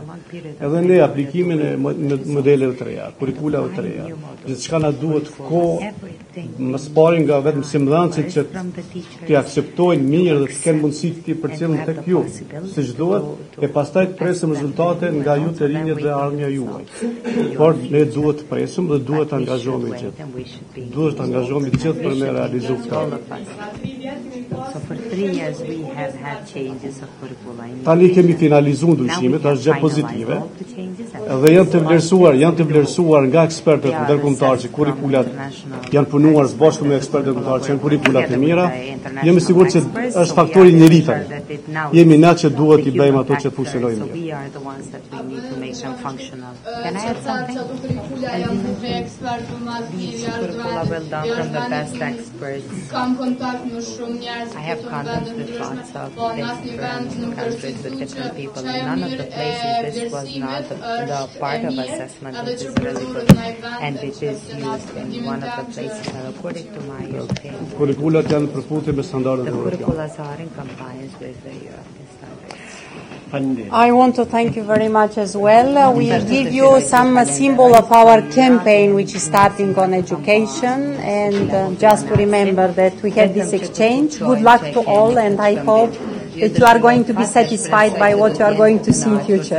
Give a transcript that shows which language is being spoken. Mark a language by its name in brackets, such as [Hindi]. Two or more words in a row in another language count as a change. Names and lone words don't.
[Albanian] Edhe ne aplikimin e modeleve të reja, kurrikulave të reja, gjithçka na duhet kohë, më së nga vetëm simdhancit që t'i akceptojnë mirë dhe të kenë mundësi të përcjellin tek ju, siç duhet, e pastaj të presim rezultate nga ju të rinjët dhe ardhmja juaj. Por ne duhet të presim dhe duhet të angazhohemi gjithë. Duhet të angazhohemi gjithë për me realizuar këtë. [English] So for 3 years we have had changes of curricula. [Albanian] Tani kemi finalizuar ndryshimet, është gjë pozitive. Dhe janë të vlerësuar nga ekspertët ndërkombëtar që kurrikulat janë punuar së bashku me ekspertët ndërkombëtar që janë kurrikulat e mira. Jemi sigurt që është faktori i njeritën. Jemi na që duhet i bëjmë ato që funksionojnë mirë. [English] We are the ones that we need to make them functional. Can I add something? Curricula well done from the best experts. I have contact with lots of different countries with different people. In none of the places this was not the part of assessment which is really good and which is used in one of the places, and according to my opinion, [Albanian] Kurrikulat janë përputhje me standardet [English] the [Albanian] evropiane. [English] curriculums are in compliance with the European standards. I want to thank you very much as well. We give you some symbol of our campaign which is starting on education, and just to remember that we had this exchange. Good luck to all, and I hope that you are going to be satisfied by what you are going to see in future.